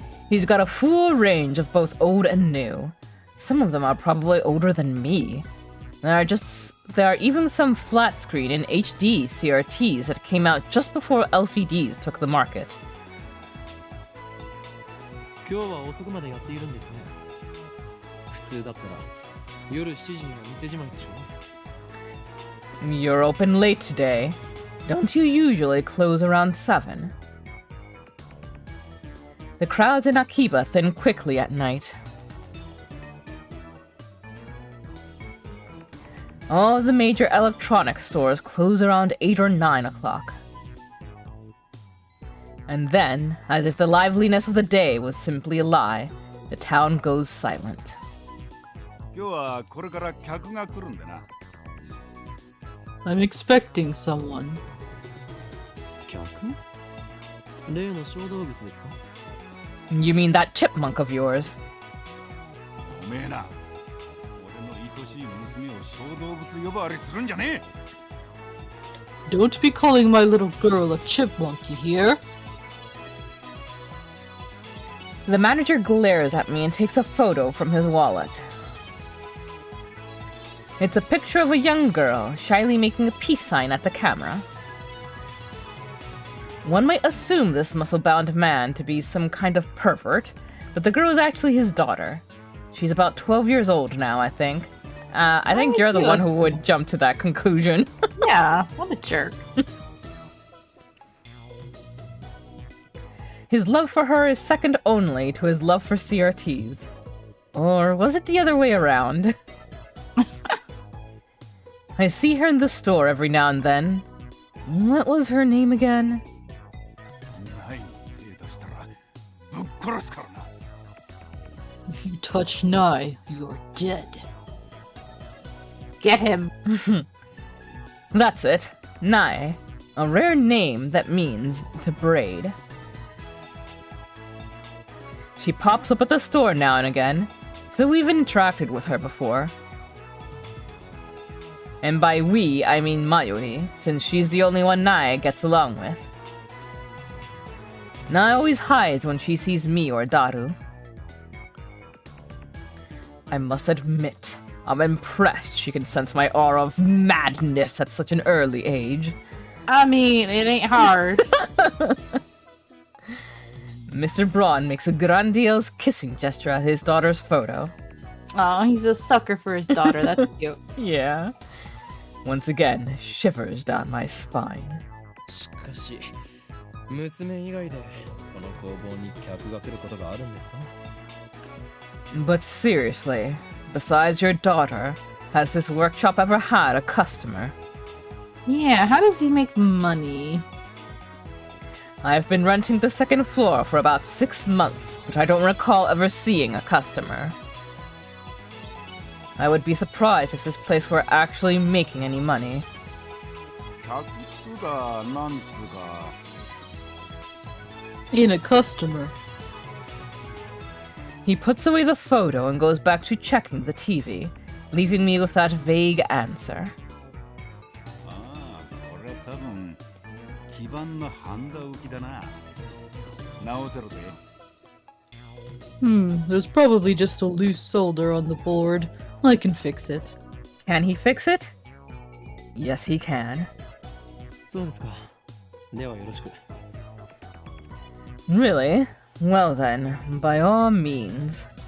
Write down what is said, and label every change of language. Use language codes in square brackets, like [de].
[en] He's got a full range of both old and new. Some of them are probably older than me. There are even some flat screen and HD CRTs that came out just before LCDs took the market. [ja] 今日は遅くまでやっているんですね。普通だったら夜7時には店じまいでしょ。 [en] You're open late today. Don't you usually close around 7? The crowds in Akiba thin quickly at night. All the major electronics stores close around 8 or 9 o'clock. And then, as if the liveliness of the day was simply a lie, the town goes silent. [ja] 今日はこれから客が来るんでな [en] I'm expecting someone. [ja] 客？例の小動物ですか？ [en] You mean that chipmunk of yours? [ja] おめえな俺の愛しい娘を小動物呼ばわりするんじゃねえ [en] Don't be calling my little girl a chipmunk, you hear? The manager glares at me and takes a photo from his wallet. It's a picture of a young girl, shyly making a peace sign at the camera. One might assume this muscle-bound man to be some kind of pervert, but the girl is actually his daughter. She's about 12 years old now, I think. I think you're the one who would jump to that conclusion. Yeah, what a jerk. His love for her is second only to his love for CRTs. Or was it the other way around? I see her in the store every now and then. What was her name again? [ja] ない手出したらぶっ殺すからな。 [en] If you touch Nye, you're dead. Get him. That's it. Nai. A rare name that means to braid. She pops up at the store now and again, so we've interacted with her before. And by we, I mean Mayuri, since she's the only one Nai gets along with. Nai always hides when she sees me or Daru. I must admit, I'm impressed she can sense my aura of madness at such an early age. I mean, it ain't hard. Mr. Braun makes a grandiose kissing gesture at his daughter's photo. Oh, he's a sucker for his daughter. That's cute. Yeah. Once again, shivers down my spine. [ja] しかし、娘以外でこの工房に客が来ることがあるんですか? [en] But seriously, besides your daughter, has this workshop ever had a customer? Yeah, how does he make money? I've been renting the second floor for about 6 months, but I don't recall ever seeing a customer. I would be surprised if this place were actually making any money. [ja] 客つがなんつうか。 [en] In a customer. He puts away the photo and goes back to checking the TV, leaving me with that vague answer. [ja] ああ、これ多分基板のハンダ浮きだな。直せろぜ。 [en] There's probably just a loose solder on the board. I can fix it. Can he fix it? Yes, he can. [ja] そうですか。ではよろしく。 [en] Really? Well then, by all means.